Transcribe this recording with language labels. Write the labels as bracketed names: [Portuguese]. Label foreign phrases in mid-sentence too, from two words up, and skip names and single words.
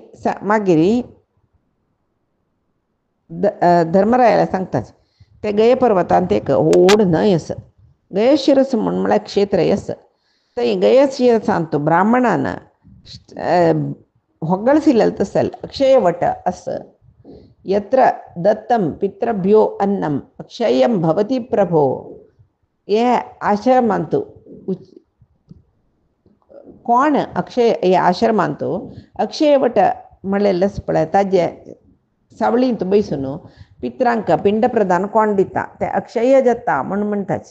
[Konkani] मागीर धर्मरायाला सांगताच ते गया पर्वतांत एक व्हड न्हंय आसा. गयशिरस म्हळ्यार क्षेत्रय आसा. थंय गयशिरसांत ब्राह्मणान ಹೊಗಳಿಸಿಲ್ಲ तसल अक्षयवट आसा. [Sanskrit] यत्र दत्तं पितृभ्यो अन्नम अक्षयं भवति प्रभो. [Konkani] हे आश्रमांत कोण अक्षय हे आश्रमांत अक्षयवट म्हणलेलें पळय ताजे सावळींत बसून पित्रांक पिंड प्रदान कोण दिता ते अक्षय जाता म्हूण म्हणटाचे.